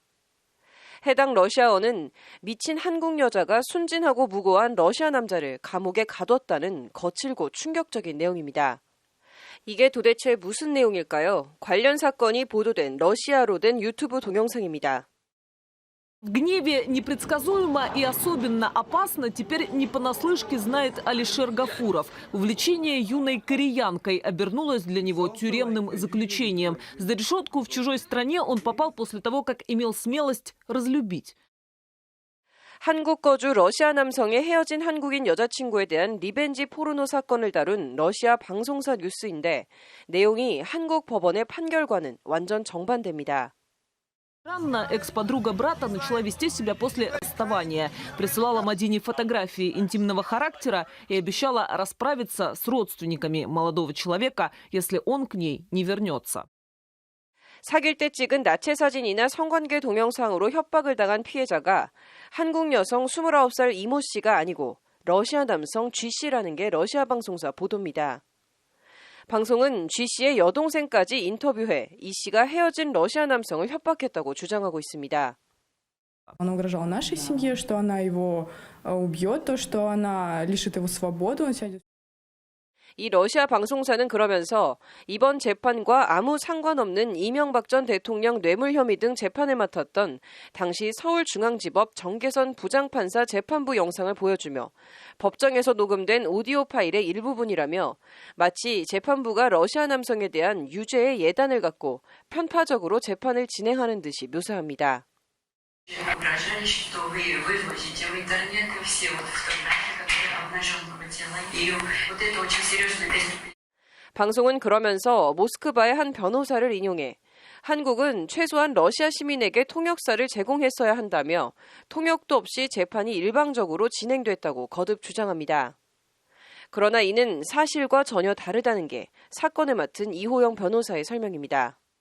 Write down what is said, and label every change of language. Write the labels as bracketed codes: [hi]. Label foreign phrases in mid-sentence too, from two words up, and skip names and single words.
[ko] 해당 러시아어는 미친 한국 여자가 순진하고 무고한 러시아 남자를 감옥에 가뒀다는 거칠고 충격적인 내용입니다. 이게 도대체 무슨 내용일까요? 관련 사건이 보도된 러시아로 된 유튜브 동영상입니다. [ru] В гневе непредсказуемо и особенно опасно теперь не понаслышке знает Алишер Гафуров. Увлечение юной кореянкой обернулось для него тюремным заключением. За решетку в чужой стране он попал после того, как имел смелость разлюбить. [ko] 한국 거주 러시아 남성의 헤어진 한국인 여자친구에 대한 리벤지 포르노 사건을 다룬 러시아 방송사 뉴스인데 내용이 한국 법원의 판결과는 완전 정반대입니다. [ru] Странно, экс-подруга брата начала вести себя после расставания. Присылала Мадине фотографии интимного характера и обещала расправиться с родственниками молодого человека, если он к ней не вернется. [ko] 사귈 때 찍은 나체 사진이나 성관계 동영상으로 협박을 당한 피해자가 한국 여성 29살 이모 씨가 아니고 러시아 남성 G씨라는 게 러시아 방송사 보도입니다. 방송은 G 씨의 여동생까지 인터뷰해 이 씨가 헤어진 러시아 남성을 협박했다고 주장하고 있습니다. [ru] Она угрожала нашей семье, что она его убьет, то, что она лишит его свободы, он сядет. [ko] 이 러시아 방송사는 그러면서 이번 재판과 아무 상관없는 이명박 전 대통령 뇌물 혐의 등 재판을 맡았던 당시 서울중앙지법 정계선 부장판사 재판부 영상을 보여주며 법정에서 녹음된 오디오 파일의 일부분이라며 마치 재판부가 러시아 남성에 대한 유죄의 예단을 갖고 편파적으로 재판을 진행하는 듯이 묘사합니다. [ru] Угрожали, что вы выложите в интернет все вот фотографии, которые обнаженного тела. И вот это очень серьезное преступление. [ko] 방송은 그러면서 모스크바의 한 변호사를 인용해 한국은 최소한 러시아 시민에게 통역사를 제공했어야 한다며 통역도 없이 재판이 일방적으로 진행됐다고 거듭 주장합니다. 그러나 이는 사실과 전혀 다르다는 게 사건을 맡은 이호영 변호사의 설명입니다.